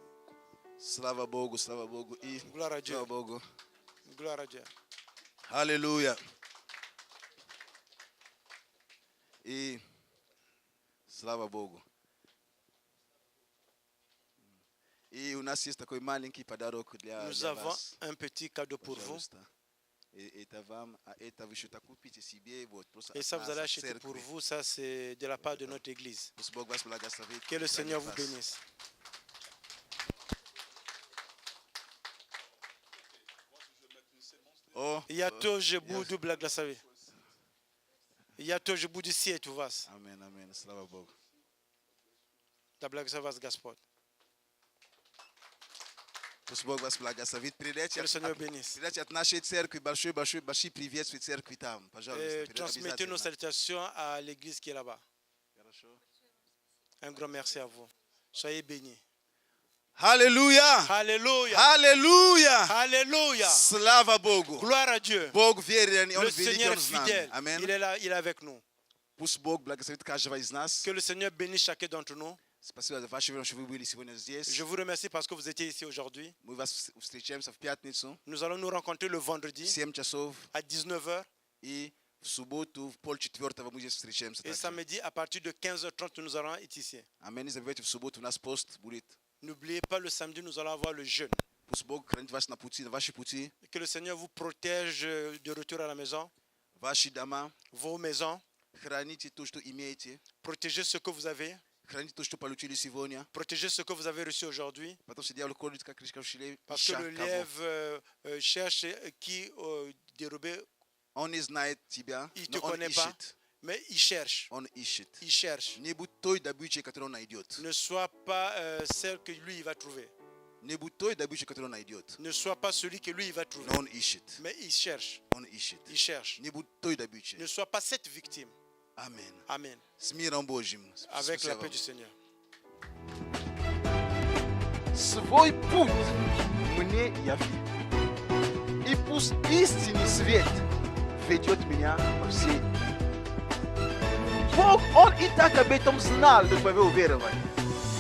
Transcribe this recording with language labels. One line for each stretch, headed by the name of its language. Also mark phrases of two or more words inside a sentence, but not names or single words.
Russian: Слава Богу, слава Богу. И
French: Gloire à Dieu.
Russian: слава Богу.
French: Gloire à Dieu.
Russian: Аллилуйя. И слава Богу. И у нас есть такой маленький подарок для
French: Nous
Russian: для
French: avons
Russian: вас.
French: un petit cadeau pour vous.
Russian: Пожалуйста. И это вам, а это вы еще-то купите себе, вот, просто
French: Et ça,
Russian: от
French: vous
Russian: нас,
French: allez
Russian: от
French: acheter
Russian: церкви.
French: pour vous. Ça, c'est de la part de notre église.
Russian: Пусть Бог вас благословит.
French: Que le Seigneur vous
Russian: хранит вас.
French: bénisse.
Russian: О, Я тоже буду благословить. Я тоже буду сеять у вас. Амен, амен, слава Богу. Да благослови вас Господь. Пусть Бог вас благословит. Que le Seigneur bénisse. Передайте от нашей церкви большой приветствие церкви там. Пожалуйста.
French: Transmettez nos
Russian: Обязательно.
French: salutations à l'église qui est là-bas.
Russian: Хорошо.
French: Un grand merci à vous. Soyez bénis.
Russian: Аллилуйя!
French: Alléluia.
Russian: Аллилуйя!
French: Alléluia.
Russian: Слава Богу!
French: Gloire à Dieu.
Russian: Бог верен, и Он
French: Le
Russian: великий,
French: Seigneur
Russian: Он
French: est
Russian: с нами.
French: fidèle.
Russian: Аминь.
French: Il est là, il est avec nous.
Russian: Пусть Бог благословит каждого из нас.
French: Que le Seigneur bénisse chacun d'entre nous.
Russian: Спасибо за ваше время, что вы были сегодня здесь.
French: Je vous remercie parce que vous étiez ici aujourd'hui.
Russian: Мы вас встречаемся в пятницу
French: Nous allons nous rencontrer le
Russian: в
French: vendredi
Russian: 7 часов.
French: à 19h
Russian: И в субботу в 3:30 мы здесь встречаемся.
French: et
Russian: также.
French: samedi à partir de 15h30 nous allons être ici.
Russian: Аминь. Не забывайте, в субботу у нас пост будет.
French: N'oubliez pas le samedi nous allons avoir le jeûne.
Russian: Пусть Бог хранит вас на пути, на ваши пути,
French: Que le Seigneur vous protège de retour à la maison,
Russian: ваши дома.
French: vos maisons.
Russian: Храните то, что имеете.
French: Protégez ce que vous avez.
Russian: Храните то, что получили сегодня.
French: Protégez ce que vous avez reçu aujourd'hui.
Russian: Потому что дьявол ходит, как кричка в щеле,
French: Parce que
Russian: ища
French: le
Russian: кого.
French: lièvre cherche qui dérober,
Russian: Он не знает тебя,
French: il ne te
Russian: но он
French: connaît pas,
Russian: ищет.
French: mais il cherche.
Russian: Он ищет.
French: Il cherche.
Russian: Не будь той добычей, которую он найдет.
French: Ne sois pas celle que lui il va trouver.
Russian: Не будь той добычей, которую он найдет.
French: Ne sois pas celui que lui il va trouver.
Russian: Но он ищет.
French: Mais il cherche.
Russian: Он ищет.
French: Il cherche.
Russian: Не будь той добычей.
French: Ne sois pas cette victime.
Russian: Аминь.
French: Amen.
Russian: С миром Божьим.
French: Avec
Russian: Спасибо
French: la paix
Russian: вам.
French: du Seigneur.
Russian: Свой путь мне яви. И пусть истинный свет ведет меня по всей. Бог, Он и так об этом знал, но вы уверовали.